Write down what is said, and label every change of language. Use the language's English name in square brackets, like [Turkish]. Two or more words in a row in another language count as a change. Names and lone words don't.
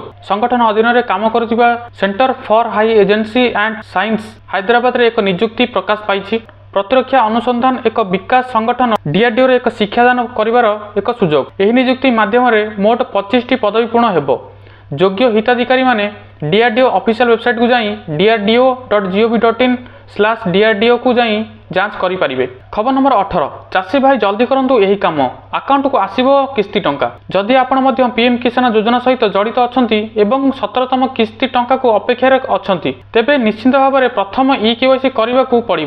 [Odia] ସଂଗଠନ ଅଧୀନରେ କାମ କରୁଥିବା ସେଣ୍ଟର ଫର ହାଇ ଏଜେନ୍ସି ଆଣ୍ଡ ସାଇନ୍ସ ହାଇଦ୍ରାବାଦରେ ଏକ ନିଯୁକ୍ତି ପ୍ରକାଶ ପାଇଛି। ପ୍ରତିରକ୍ଷା ଅନୁସନ୍ଧାନ ଏକ ବିକାଶ ସଂଗଠନ DRDOରେ ଏକ ଶିକ୍ଷାଦାନ କରିବାର ଏକ ସୁଯୋଗ। ଏହି ନିଯୁକ୍ତି ମାଧ୍ୟମରେ ମୋଟ 25ଟି ପଦବୀ ପୂରଣ ହେବ। ଯୋଗ୍ୟ ହିତାଧିକାରୀମାନେ DRDO [English] official websiteକୁ [Odia] ଯାଇ drdo.gov.in/DRDOକୁ ଯାଇ ଯାଞ୍ଚ କରିପାରିବେ। ଖବର ନମ୍ବର 18 ଚାଷୀ ଭାଇ ଜଲ୍ଦି କରନ୍ତୁ ଏହି କାମ। ଆକାଉଣ୍ଟକୁ ଆସିବ କିସ୍ତି ଟଙ୍କା। ଯଦି ଆପଣ ମଧ୍ୟ PM କିଷାନ ଯୋଜନା ସହିତ ଜଡ଼ିତ ଅଛନ୍ତି ଏବଂ 17ତମ କିସ୍ତି ଟଙ୍କାକୁ ଅପେକ୍ଷାରେ ଅଛନ୍ତି ତେବେ ନିଶ୍ଚିତ ଭାବରେ ପ୍ରଥମ EKYC କରିବାକୁ ପଡ଼ିବ।